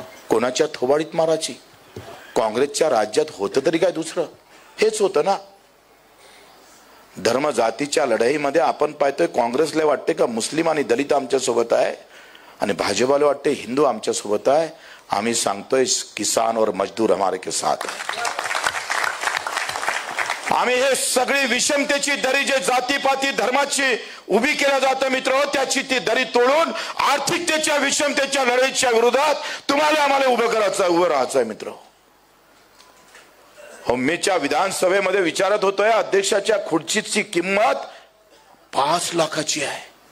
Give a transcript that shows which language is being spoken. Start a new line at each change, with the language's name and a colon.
Marathi: कोणाच्या थोबाडीत माराची? काँग्रेसच्या राज्यात होतं तरी काय दुसरं? हेच होतं ना. धर्म जातीच्या लढाईमध्ये आपण पाहतोय काँग्रेसला वाटते का मुस्लिम आणि दलित आमच्या सोबत आहे आणि भाजपाला वाटते हिंदू आमच्या सोबत आहे. आम्ही सांगतोय
Hindi: किसान और मजदूर हमारे के साथ है.
Marathi: आम्ही हे सगळी विषमतेची दरी जे जातीपाती धर्माची उभी केल्या जातं मित्र, त्याची ती दरी तोडून आर्थिकतेच्या विषमतेच्या लढाईच्या विरोधात तुम्हाला आम्हाला उभं राहायचं आहे मित्र. होमीच्या विधानसभेमध्ये विचारत होतोय अध्यक्षाच्या खुर्चीची किंमत 5 लाखाची आहे.